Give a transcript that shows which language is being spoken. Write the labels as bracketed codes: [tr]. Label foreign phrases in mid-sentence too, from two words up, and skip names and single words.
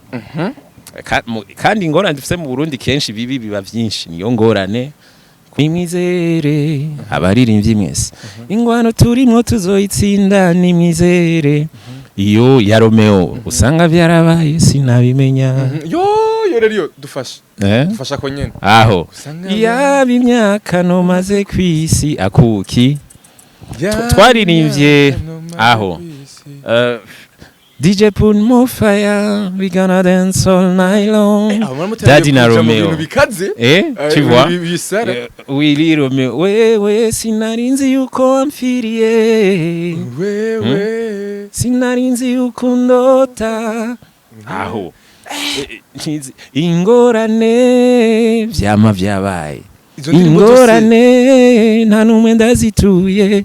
[rn] kandi ingorane dufise mu Burundi kenshi bibi biba vyinshi niyo ngorane nimwizere abaririmbyi mwese ingwano turimo tuzoyitsinda nimwizere iyo ya Romeo usanga byarabaye sinabimenya rero dufasha ko nyene aho yaba imyaka no maze kwisi akuki twaririmbye aho [en] DJ put more fire, we gonna dance all night long. [rn] Daddy na Romeo. [fr] Tu vois? [rn] Oui, Romeo. We sinarinzi yuko amfiriye. Sinarinzi yuko ndota. Aho. Ingorane vyama vyabaye. Ingorane nta numwe ndazituye.